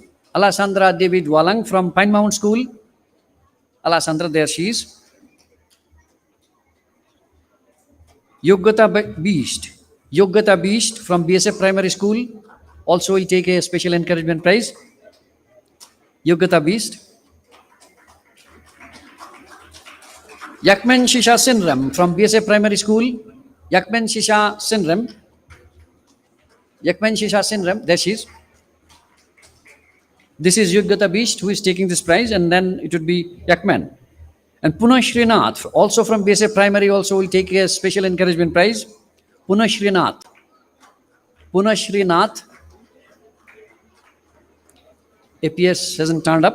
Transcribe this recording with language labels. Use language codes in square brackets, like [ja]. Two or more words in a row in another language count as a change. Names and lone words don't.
[en] Alasandra Devi Dwalang from Pine Mountain School. Alasandra, there she is. Yogata Beast. Yogata Beast from BSF Primary School also will take a special encouragement prize. Yogata Beast. Yakmen Shisha Sinram from BSF Primary School. Yakmen Shisha Sinram. Yakmen Shisha Sinram, there she is. This is Yogata Beast who is taking this prize, and then it would be Yakman. And Punah Srinath, also from BSF Primary, also will take a special encouragement prize. Punah Srinath. Punah Srinath appears, hasn't turned up.